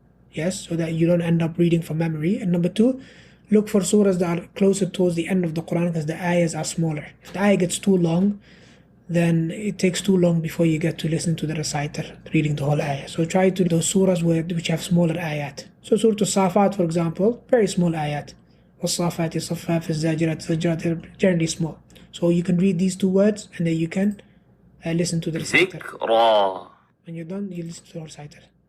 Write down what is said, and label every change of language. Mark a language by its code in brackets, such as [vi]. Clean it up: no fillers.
[en] Yes, so that you don't end up reading from memory. And number 2, look for surahs that are closer towards the end of the Quran because the ayahs are smaller. If the ayah gets too long, then it takes too long before you get to listen to the reciter reading the whole ayah. So try to do those surahs which have smaller ayat. So Surah Al-Safat, for example, very small ayat. [ar] وَالصَّافَاتِ صَفَّا فَالزَّاجِرَاتِ زَجْرًا, [en] they're generally small. So you can read these 2 words and then you can listen to the reciter. When you're done, you listen to the reciter.